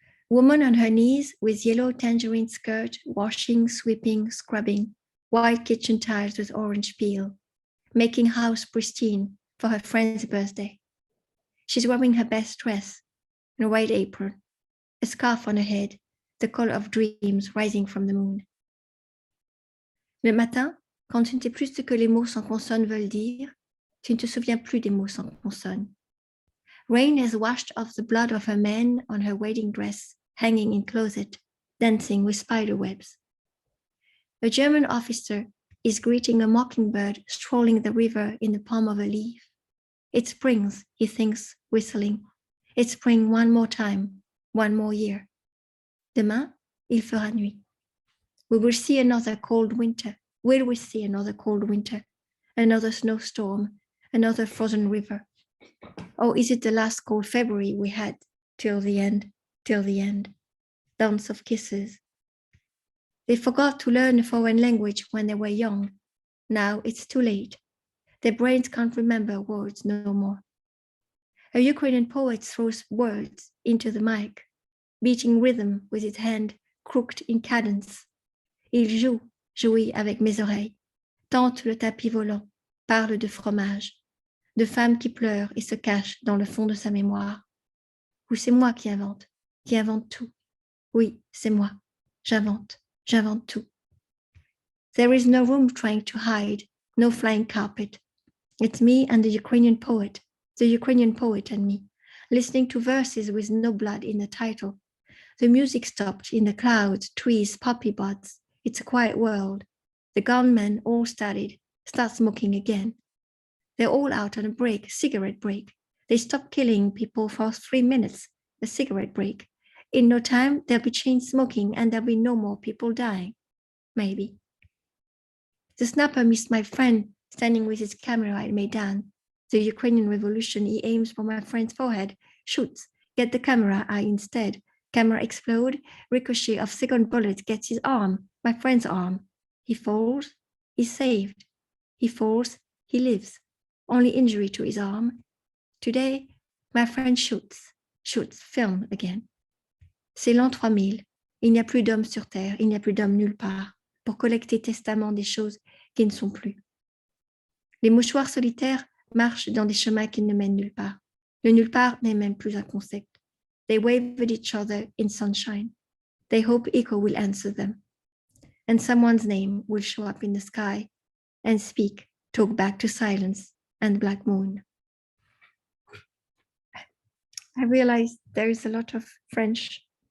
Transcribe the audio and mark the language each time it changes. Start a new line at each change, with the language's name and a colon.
English: Woman on her knees with yellow tangerine skirt, washing, sweeping, scrubbing, white kitchen tiles with orange peel, making house pristine for her friend's birthday. She's wearing her best dress, and a white apron, a scarf on her head, the color of dreams rising from the moon.
French: Le matin, quand tu ne sais plus ce que les mots sans consonne veulent dire, tu ne te souviens plus des mots sans consonne.
English: Rain has washed off the blood of her man on her wedding dress, hanging in closet, dancing with spider webs. A German officer is greeting a mockingbird strolling the river in the palm of a leaf. It springs, he thinks, whistling. It's spring one more time, one more year.
French: Demain, il fera nuit.
English: We will see another cold winter. Will we see another cold winter? Another snowstorm, another frozen river. Or is it the last cold February we had till the end, dance of kisses? They forgot to learn a foreign language when they were young. Now it's too late. Their brains can't remember words no more. A Ukrainian poet throws words into the mic, beating rhythm with his hand crooked in cadence.
French: Il jouit avec mes oreilles, tente le tapis volant, parle de fromage, de femmes qui pleurent et se cachent dans le fond de sa mémoire. Ou c'est moi qui invente tout. Oui, c'est moi, j'invente tout.
English: There is no room trying to hide, no flying carpet. It's me and the Ukrainian poet and me, listening to verses with no blood in the title. The music stopped in the clouds, trees, poppy buds. It's a quiet world. The gunmen all start smoking again. They're all out on a break, cigarette break. They stop killing people for 3 minutes, a cigarette break. In no time, there'll be chain smoking and there'll be no more people dying. Maybe. The sniper missed my friend standing with his camera at Maidan. The Ukrainian revolution, he aims for my friend's forehead, shoots, get the camera, I instead. Camera explode, ricochet of second bullet gets his arm, my friend's arm. He falls, he's saved. He falls, he lives. Only injury to his arm. Today, my friend shoots, film again.
French: C'est l'an 3000. Il n'y a plus d'hommes sur terre, il n'y a plus d'hommes nulle part, pour collecter testament des choses qui ne sont plus. Les mouchoirs solitaires marchent dans des chemins qui ne mènent nulle part. Le nulle part n'est même plus un concept.
English: They wave at each other in sunshine. They hope echo will answer them. And someone's name will show up in the sky and speak, talk back to silence and black moon. I realized there is a lot of French.